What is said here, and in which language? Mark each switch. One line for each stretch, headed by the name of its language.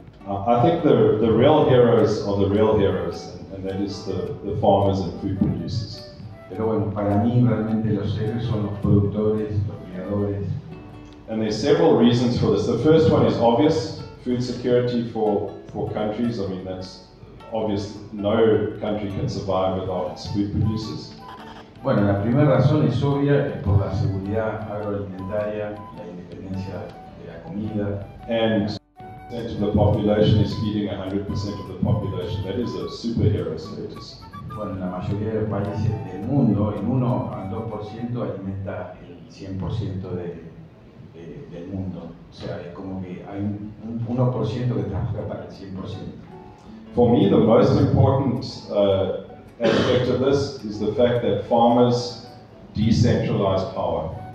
English: I think the real heroes are the real heroes, and that is the farmers and food producers.
Spanish: Pero bueno, para mí realmente los héroes son los productores, los criadores.
English: And there's several reasons for this. The first one is obvious, food security for countries. I mean, that's obvious. No country can survive without its food producers.
Spanish: Bueno, la primera razón es obvia, es por la seguridad agroalimentaria, la independencia de la comida.
English: And of the population is feeding 100% of the population. That is a superhero status.
Spanish: Bueno, en la mayoría de los países del mundo, el 1 al 2% alimenta el 100% del mundo. O sea, es como que hay un 1% que trabaja para el 100%.
English: For me, the most important aspect of this is the fact that farmers decentralize power.